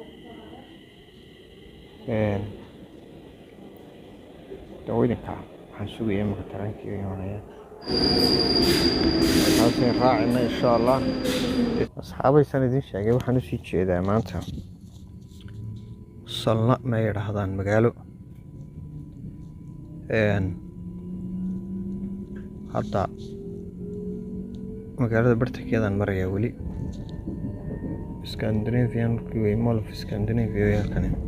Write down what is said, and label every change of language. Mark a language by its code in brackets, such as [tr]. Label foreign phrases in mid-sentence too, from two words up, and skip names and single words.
[so] dawooyinka waxaan sugayaa marka tareenkii imanaya halkaan raacina [ar] إن شاء الله [so] asxaabaysan idin sheegay waxaan usii jeedaa maanta salna ma yidhaahdaan magaalo hadda magaalada bartankeedaan marayaa weli Scandinavian way mall of Scandinavia halkani